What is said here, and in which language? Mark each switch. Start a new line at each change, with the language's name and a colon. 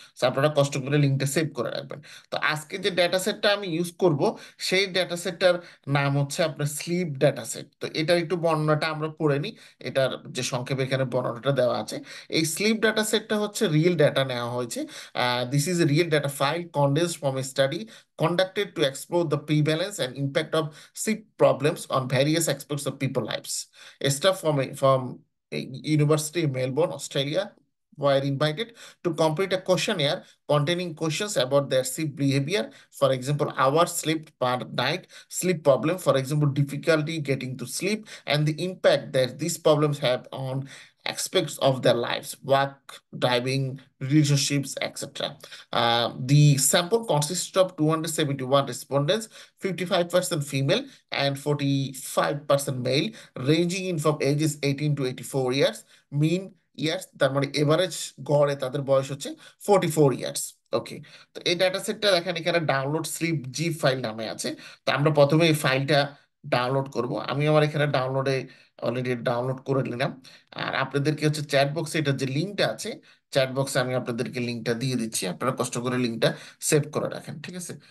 Bangla: So আপনারা কষ্ট করে লিঙ্কটা সেভ করে রাখবেন। তো আজকে যে ডেটা সেটটা আমি ইউজ করব, সেই ডেটা সেটটার নাম হচ্ছে আপনার স্লিপ ডেটা সেট। তো এটার একটু বর্ণনাটা আমরা পড়ে নিই। এটার যে সংক্ষেপে এখানে বর্ণনাটা দেওয়া আছে, এই স্লিপ ডেটা সেটটা হচ্ছে রিয়েল ডেটা নেওয়া হয়েছে।
English: This is a real data file condensed from a study conducted to explore the prevalence and impact of sleep problems on various aspects of people lives. A staff from a University in Melbourne, Australia, were invited to complete a questionnaire containing questions about their sleep behavior, for example, hours slept per night, sleep problem, for example, difficulty getting to sleep, and the impact that these problems have on aspects of their lives, work, driving, relationships, etc. The sample consisted of 271 respondents, 55% female and 45% male, ranging in from ages 18 to 84 years.
Bangla: Mean years, তার মানে average গড়ে তাদের বয়স হচ্ছে 44 years. ওকে। তো এই data সেটটা দেখেন এখানে ডাউনলোড স্লিপ জি ফাইল নামে আছে। তো আমরা প্রথমে এই ফাইলটা ডাউনলোড করব। আমি আমার এখানে ডাউনলোডে অলরেডি ডাউনলোড করে নিলাম। আর আপনাদেরকে হচ্ছে চ্যাট বক্সে এটার যে লিঙ্কটা আছে, চ্যাট বক্সে আমি আপনাদেরকে লিঙ্কটা দিয়ে দিচ্ছি, আপনারা কষ্ট করে লিঙ্কটা সেভ করে রাখেন, ঠিক আছে।